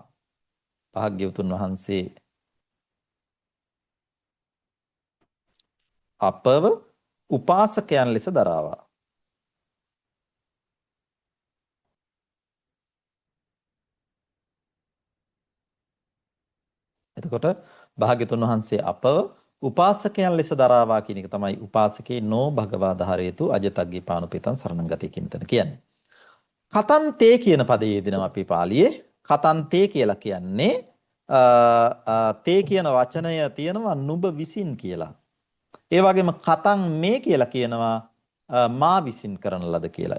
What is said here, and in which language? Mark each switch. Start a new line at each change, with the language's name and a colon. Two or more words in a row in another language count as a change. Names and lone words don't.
Sinhala: භාග්‍යවතුන් වහන්සේ අපව උපාසකයන් ලෙස දරාවා. එතකොට භාග්‍යතුන් වහන්සේ අපව උපාසකයන් ලෙස දරාවා කියන එක තමයි
Pali: උපාසකේ නෝ භගවා ධාරේතු අජතග්ගේ පානුපේතං සරණං ගතේ
Sinhala: කියන තැන කියන්නේ. කතන්තේ කියන පදයේ යෙදෙනවා අපි පාළියේ. කතන්තේ කියලා කියන්නේ තේ කියන වචනය තියෙනවා නුඹ විසින් කියලා. ඒ වගේම
Pali: කතං මේ
Sinhala: කියලා කියනවා මා විසින් කරන ලද කියලා.